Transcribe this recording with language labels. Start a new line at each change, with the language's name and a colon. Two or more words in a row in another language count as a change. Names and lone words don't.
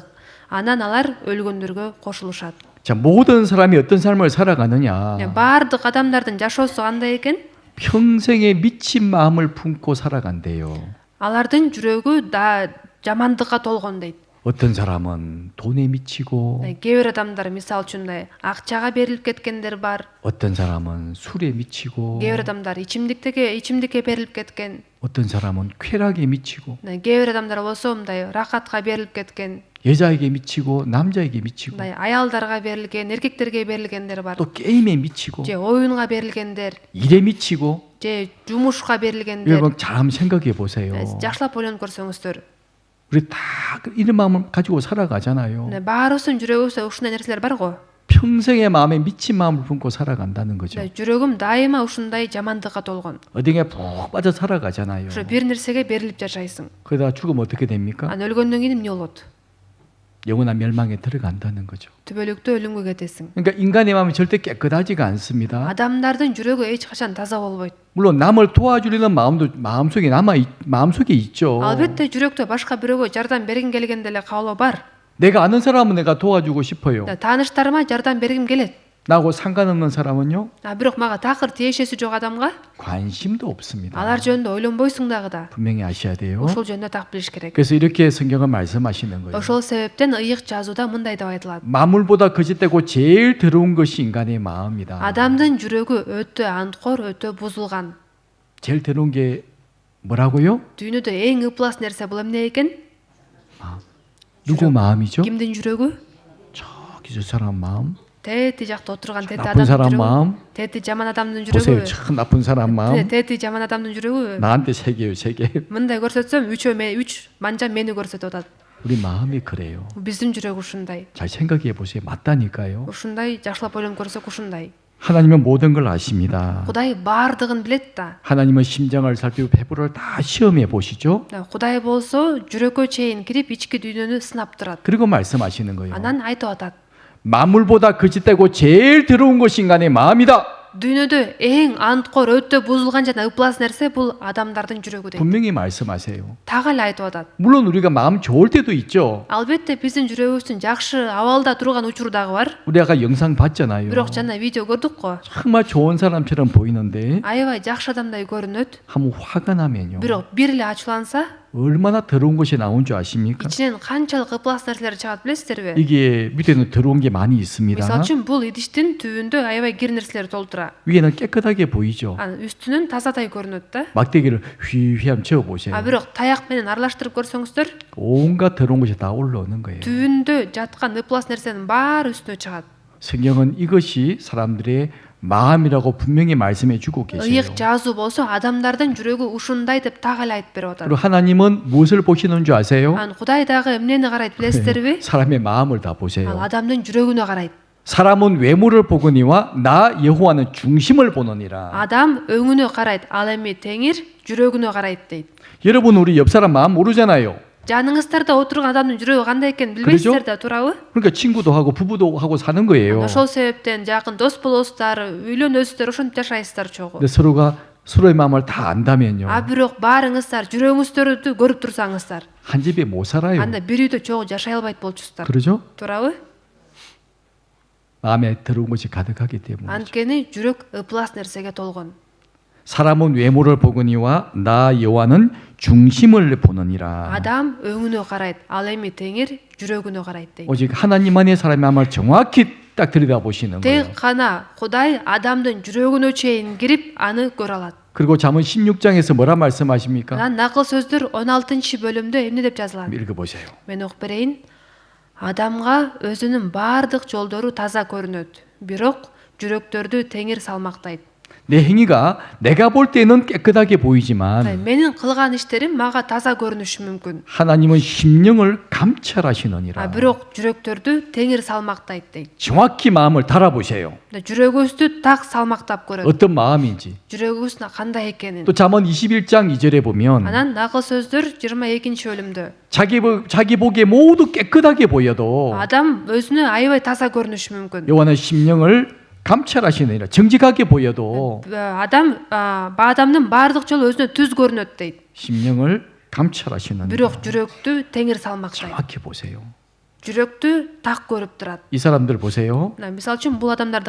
Kyrgyz: Анан алар өлгөндөргө кошулушат.
Korean: 자, 모든 사람이 어떤 삶을 살아가느냐?
Kyrgyz: Бардык адамдардын жашоосу кандай экен?
Korean: 평생에 미친 마음을 품고 살아간대요.
Kyrgyz: Алардын жүрөгү да жамандыкка толгон дейт.
Korean: 어떤 사람은 돈에 미치고
Kyrgyz: Кээ бир адамдар мисалы үчүн акчага берилип кеткендер бар.
Korean: 어떤 사람은 술에 미치고
Kyrgyz: Кээ бир адамдар ичимдикке берилип кеткен.
Korean: 어떤 사람은 쾌락에 미치고
Kyrgyz: Кээ бир адамдар болсо мындай рахатка берилип кеткен.
Korean: 여자에게 미치고 남자에게 미치고
Kyrgyz: мындай аялдарга берилген, эркектерге берилгендер бар.
Korean: 또 게임에 미치고
Kyrgyz: же оюнга берилгендер,
Korean: 일에 미치고
Kyrgyz: же жумушка берилгендер.
Korean: 여러분 잘 한번 생각해 보세요.
Kyrgyz: Жакшылап ойлонуп көрсөңүздөр.
Korean: 우리 다 이런 마음을 가지고 살아가잖아요.
Kyrgyz: Баарыбыздын жүрөгүбүздө ушундай нерселер бар го.
Korean: 평생의 마음에 미친 마음을 품고 살아간다는 거죠.
Kyrgyz: жүрөгүм дайыма ушундай жамандыкка толгон.
Korean: 어디에 푹 빠져 살아가잖아요.
Kyrgyz: Ушу бир нерсеге берилип жашайсың.
Korean: 그러다 죽으면 어떻게 됩니까?
Kyrgyz: Анан өлгөндөн кийин эмне болот?
Korean: 영원한 멸망에 들어간다는 거죠.
Kyrgyz: Түбөлүктө өлүмгө кетесиң.
Korean: 그러니까 인간의 마음이 절대 깨끗하지가 않습니다.
Kyrgyz: Адамдардын жүрөгү эч качан таза болбойт.
Korean: 물론 남을 도와주려는 마음도 마음속에 있죠.
Kyrgyz: Албетте жүрөктө башка бирөөгө жардам бергим келген деле каалоо бар.
Korean: 내가 아는 사람은 내가 도와주고 싶어요.
Kyrgyz: Тааныштарыма жардам бергим келет.
Korean: 나하고 상관없는 사람은요?
Kyrgyz: Бирок мага такыр тиешеси жок адамга
Korean: 관심도 없습니다.
Kyrgyz: алар жөнүндө ойлонбойсуң дагы да.
Korean: 분명히 아셔야 돼요.
Kyrgyz: Ошол жөнүндө так билиш керек.
Korean: 그래서 이렇게 성경은 말씀하시는 거예요.
Kyrgyz: Ошол себептен ыйык жазууда мындай деп айтылат.
Korean: 만물보다 거짓되고 제일 더러운 것이 인간의 마음이다.
Kyrgyz: Адамдын жүрөгү өтө анткор, өтө бузулган.
Korean: 제일 더러운 게 뭐라고요?
Kyrgyz: Дүйнөдө эң ыплас нерсе бул эмне экен?
Korean: 누구 마음이죠?
Kyrgyz: Кимдин жүрөгү?
Korean: 저기 저 사람 마음.
Kyrgyz: Тети жакта отурган тети
Korean: 나쁜
Kyrgyz: адамдын
Korean: 사람
Kyrgyz: жүрөгү.
Korean: 마음.
Kyrgyz: Тети жаман адамдын
Korean: 보세요.
Kyrgyz: жүрөгү.
Korean: 참 나쁜 사람 마음.
Kyrgyz: Тети жаман адамдын жүрөгү.
Korean: 나한테 세 개요, 세 개.
Kyrgyz: Мындай көрсөтсөм 3 манжа мени көрсөтүп атат.
Korean: 우리 마음이 그래요.
Kyrgyz: Биздин жүрөк ушундай.
Korean: 잘 생각해 보세요. 맞다니까요.
Kyrgyz: Ушундай жакшылап ойлонуп көрсөк ушундай.
Korean: 하나님은 모든 걸 아십니다.
Kyrgyz: Кудай баардыгын билет да.
Korean: 하나님은 심장을 살피고 배부를 다 시험해 보시죠.
Kyrgyz: Кудай болсо жүрөккө чейин кирип ички дүйнөнү сынап турат.
Korean: 그리고 말씀하시는 거예요.
Kyrgyz: Анан айтып атат.
Korean: 만물보다 거짓되고 제일 더러운 것이 인간의 마음이다.
Kyrgyz: дүйнөдө эң анткор өтө бузулган жана ыплас нерсе бул адамдардын жүрөгү дейт.
Korean: 분명히 말씀하세요.
Kyrgyz: Так эле айтып атат.
Korean: 물론 우리가 마음 좋을 때도 있죠.
Kyrgyz: Албетте биздин жүрөгүбүздүн жакшы абалда турган учур дагы бар.
Korean: 우리 아까 영상 봤잖아요.
Kyrgyz: Бирок жана видео көрдүк го.
Korean: 정말 좋은 사람처럼 보이는데
Kyrgyz: Аябай жакшы адамдай көрүнөт.
Korean: 한번 화가 나면요.
Kyrgyz: Бирок бир эле ачууланса,
Korean: 얼마나 더러운 것이 나온 줄 아십니까?
Kyrgyz: ичинен канчалык ыплас нерселер чыгат билесиздерби?
Korean: 이게 밑에는 더러운 게 많이 있습니다.
Kyrgyz: Мисалы үчүн бул идиштин түбүндө аябай кир нерселер толтура.
Korean: 위에는 깨끗하게 보이죠.
Kyrgyz: Анын үстүнүн тазадай көрүнөт да.
Korean: 막대기를 휘휘함 채워보세요.
Kyrgyz: Бирок таяк менен аралаштырып көрсөңүздөр,
Korean: 온갖 더러운 것이 다 올라오는 거예요.
Kyrgyz: түбүндө жаткан ыплас нерсенин баары үстүнө чыгат.
Korean: 성경은 이것이 사람들의 마음이라고 분명히 말씀해 주고 계세요.
Kyrgyz: Ыйык жазуу болсо адамдардын жүрөгү ушундай деп так эле айтып берип
Korean: 그리고
Kyrgyz: атат.
Korean: 하나님은 무엇을 보시는 줄 아세요?
Kyrgyz: Анан Кудай дагы эмнени карайт билесиздерби?
Korean: 사람의 마음을 다
Kyrgyz: Ал
Korean: 보세요.
Kyrgyz: адамдын жүрөгүнө карайт.
Korean: 사람은 외모를 보거니와 나 여호와는 중심을 보느니라.
Kyrgyz: Адам өңүнө карайт, ал эми Теңир жүрөгүнө карайт дейт.
Korean: 여러분 우리 옆 사람 마음 모르잖아요.
Kyrgyz: Жаныңыздарда отурган адамдын жүрөгү кандай экенин
Korean: 그러죠?
Kyrgyz: билбейсиздер да, туурабы?
Korean: 그러니까 친구도 하고 부부도 하고 사는 거예요.
Kyrgyz: Ошол себептен жакын дос болосуздар, үйлөнөсүздөр, ошентип жашайсыздар чогуу.
Korean: 근데 서로가 서로의 마음을 다 안다면요.
Kyrgyz: Бирок баарыңыздар жүрөгүңүздөрдү көрүп турсаңыздар,
Korean: 한 집에 못 살아요.
Kyrgyz: анда бир үйдө чогуу жашай албайт болчусуздар.
Korean: 그러죠?
Kyrgyz: туурабы?
Korean: 마음에 더러운 것이 가득하기 때문에.
Kyrgyz: Анткени жүрөк ыплас нерсеге толгон.
Korean: 사람은 외모를 보거니와 나 여호와는 중심을 보느니라.
Kyrgyz: Адам өңүнө карайт, ал эми Теңир жүрөгүнө карайт дейт.
Korean: 오직 하나님만의 사람의 마음을 정확히 딱 들여다보시는 거예요.
Kyrgyz: Тек гана Кудай адамдын жүрөгүнө чейин кирип аны көрө алат.
Korean: 그리고 잠언 16장에서 뭐라 말씀하십니까?
Kyrgyz: Анан накыл сөздөр 16-бөлүмдө эмне деп жазылат?
Korean: 읽어보세요.
Kyrgyz: Мен окуп берейин. Адамга өзүнүн баардык жолдору таза көрүнөт, бирок жүрөктөрдү Теңир салмактайт.
Korean: 내 행위가 내가 볼 때는 깨끗하게 보이지만
Kyrgyz: Менин кылган иштерим мага таза көрүнүшү мүмкүн.
Korean: 하나님은 심령을 감찰하시느니라.
Kyrgyz: Бирок жүрөктөрдү Теңир салмактайт дейт.
Korean: 정확히 마음을 달아보세요.
Kyrgyz: жүрөгүбүздү так салмактап көрөт.
Korean: 어떤 마음인지.
Kyrgyz: жүрөгүбүз кандай экенин.
Korean: 또 잠언 21장 2절에 보면
Kyrgyz: Анан накыл сөздөр 22-бөлүмдө.
Korean: 자기 보기에 모두 깨끗하게 보여도
Kyrgyz: Адам өзүнө аябай таза көрүнүшү мүмкүн.
Korean: 여호와는 심령을 감찰하시느니라. 정직하게 보여도
Kyrgyz: Адамдын баардык жолу өзүнө түз көрүнөт дейт.
Korean: 심령을 감찰하시느니라.
Kyrgyz: Бирок жүрөктү Теңир салмактайт.
Korean: 정확히 보세요.
Kyrgyz: жүрөктү так көрүп турат.
Korean: 이 사람들 보세요.
Kyrgyz: Мисалы үчүн бул адамдарды